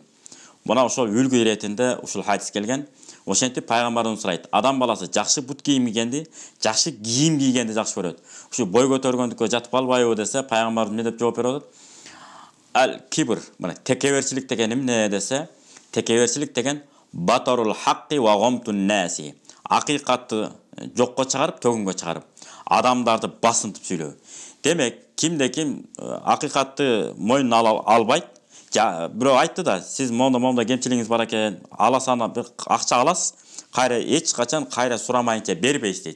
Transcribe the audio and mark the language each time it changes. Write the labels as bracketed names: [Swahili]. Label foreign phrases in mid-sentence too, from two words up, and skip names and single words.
[Kyrgyz] Мына ошол үлгү иретинде ушул хадис келген. Ошентип пайгамбарыбыз сурайт: адам баласы жакшы бут кийим кийгенди, жакшы кийим кийгенди жакшы көрөт. Ушу бой көтөргөндүккө жатып калбайбы десе, пайгамбарыбыз эмне деп жооп берет? Ал кибр, мына текеберчилик деген эмне десе, текеберчилик деген [Arabic] بطر الحق وغمط الناس. [Kyrgyz] Акыйкатты жокко чыгарып, төгүнгө чыгарып, адамдарды басынтып сүйлөө. Демек, кимде ким акыйкатты мойнуна албайт. Бирөө айтты да, сиз монда кемчилигиңиз бар экен, аласана бир акча аласыз, кайра эч качан кайра сурамайынча бербейсиз дейт.